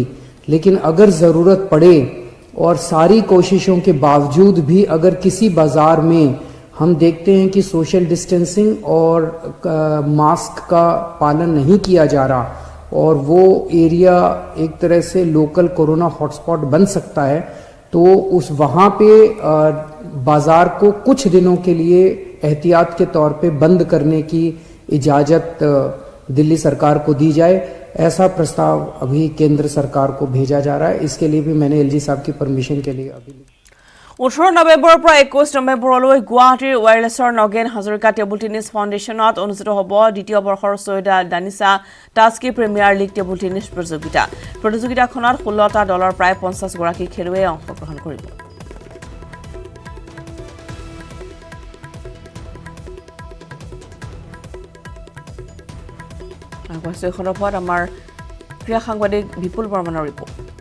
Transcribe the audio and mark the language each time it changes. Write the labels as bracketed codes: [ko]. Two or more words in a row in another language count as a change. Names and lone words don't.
[hi] लेकिन अगर ज़रूरत पड़े और सारी कोशिशों के बावजूद भी अगर किसी बाज़ार में हम देखते हैं कि [en] social distancing [hi] और मास्क का पालन नहीं किया जा रहा और वो एरिया एक तरह से [en] local corona hotspot [hi] बन सकता है, तो उस वहाँ पे बाज़ार को कुछ दिनों के लिए एहतियात के तौर पे बंद करने की इजाज़त दिल्ली सरकार को दी जाए। ऐसा प्रस्ताव अभी केंद्र सरकार को भेजा जा रहा है। इसके लिए भी मैंने एलजी साहब की परमिशन के लिए अभी [as] 18 নৱেম্বৰৰ পৰা 21 নৱেম্বৰলৈ গুৱাহাটীৰ ৱায়াৰলেছৰ নগেন হাজৰিকা টেবুল টেনিছ ফাউণ্ডেশ্যনত অনুষ্ঠিত হ'ব দ্বিতীয় বৰ্ষৰ ছৈয়দা দানিছা টাস্কি প্ৰিমিয়াৰ লীগ টেবুল টেনিছ প্ৰতিযোগিতা। প্ৰতিযোগিতাখনত 16টা দলৰ প্ৰায় 50 গৰাকী খেলুৱৈয়ে অংশগ্ৰহণ কৰিব। আমাৰ ক্ৰীড়া সাংবাদিক বিপুল বৰ্মনৰ ৰিপৰ্ট।